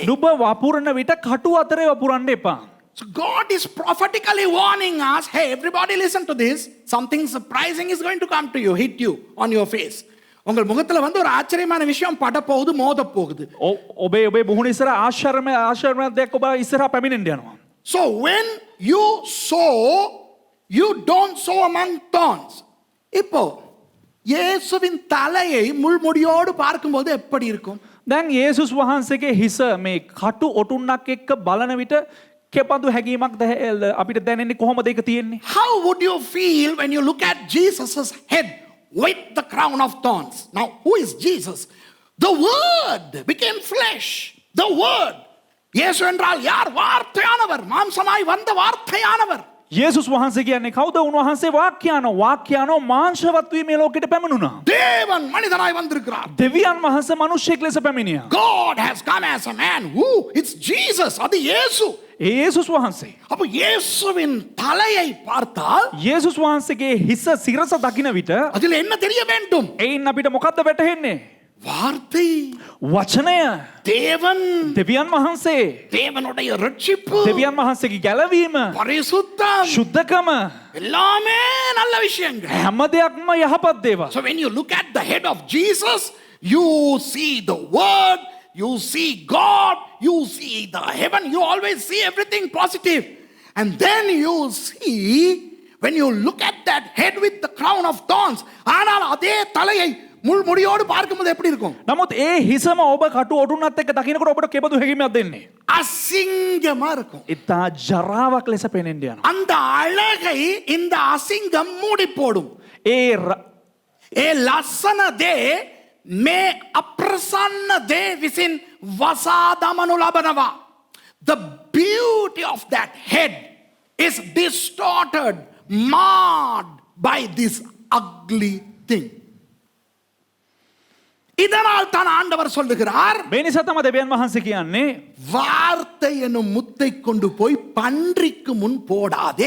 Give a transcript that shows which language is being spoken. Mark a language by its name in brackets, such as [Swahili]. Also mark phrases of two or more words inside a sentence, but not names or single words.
[Sinhala] නුඹ වපුරන විට කටු අතරේ වපුරන්න එපා. [English] So God is prophetically warning us, hey, everybody listen to this. Something surprising is going to come to you, hit you on your face. [Tamil] உங்கள் முகத்துல வந்து ஒரு ஆச்சரியமான விஷயம் பட போகுது, மோத போகுது. [Sinhala] ඔබේ මුහුණ ඉස්සර ආශ්චර්යමය දෙයක් ඔබ ඉස්සරහා පැමිණෙන්න යනවා. [English] So when you sow, you don't sow among thorns. [Tamil] இப்போ இயேசுவின் தலையை முள்முடியோடு பார்க்கும்போது எப்படி இருக்கும்? [Sinhala] දැන් යේසුස් වහන්සේගේ හිස මේ කටු ඔටුන්නක් එක්ක බලන විට කෙබඳු හැඟීමක් අපිට දැනෙන්නේ කොහොමද ඒක තියෙන්නේ? [English] How would you feel when you look at Jesus' head with the crown of thorns? Now, who is Jesus? The Word became flesh. The Word. [Tamil] இயேசு என்றால் யார்? வார்த்தையானவர், மாம்சமாய் வந்த வார்த்தையானவர். [Sinhala] යේසුස් වහන්සේ කියන්නේ කවුද? උන්වහන්සේ වාක්‍යano මාංශවත් වී මේ ලෝකෙට පැමිණුණා. [Tamil] தேவன் மனிதனாய் வந்திருக்கிறார். [Sinhala] දෙවියන් වහන්සේ මිනිසෙක් ලෙස පැමිණියා. [English] God has come as a man. Who? It's Jesus. [Tamil] அது இயேசு. [Sinhala] ඒ යේසුස් වහන්සේ. [Tamil] அப்ப இயேசுவின் தலையை பார்த்தால் [Sinhala] යේසුස් වහන්සේගේ හිස සිරස දකින විට [Tamil] அதில் என்ன தெரிய வேண்டும்? [Sinhala] එයින් අපිට මොකද්ද වැටහෙන්නේ? [Tamil] வார்த்தை, [Sinhala] වචනය, [Tamil] தேவன், [Sinhala] දෙවියන් වහන්සේ, [Tamil] தேவனுடைய ரட்சிப்பு, [Sinhala] දෙවියන් වහන්සේගේ ගැලවීම, [Tamil] பரிசுத்தம், [Sinhala] සුද්ධකම, [Tamil] எல்லாமே நல்ல விஷயங்கள். [Sinhala] හැම දෙයක්ම යහපත් දේවල්. [English] So when you look at the head of Jesus, you see the Word, you see God, you see the heaven, you always see everything positive. And then you see, when you look at that head with the crown of thorns, [Tamil] ஆனால் அதே தலையை முள்முடியோடு பார்க்கும்போது எப்படி இருக்கும்? [Sinhala] නමුත් ඒ හිසම ඔබ කටු ඔටුන්නත් එක්ක දකින්නකොට ඔබට කෙබඳු හැඟීමක් දෙන්නේ? [Tamil] அசிங்கமா இருக்கும். [Sinhala] ඉතා ජරාවක් ලෙස පෙනෙන්න යනවා. [Tamil] அந்த அழகை இந்த அசிங்கம் மூடி போடும். [Sinhala] ඒ ලස්සන දේ මේ අප්‍රසන්න දේ විසින් වසාදමනු ලබනවා. [English] The beauty of that head is distorted, marred by this ugly thing. [Tamil] இதனால் தான் ஆண்டவர் சொல்லுகிறார், [Sinhala] මේ නිසා තමයි දෙවියන් වහන්සේ කියන්නේ [Tamil] வார்த்தை என்னும் முத்தை கொண்டு போய் பன்றிக்கு முன் போடாதே.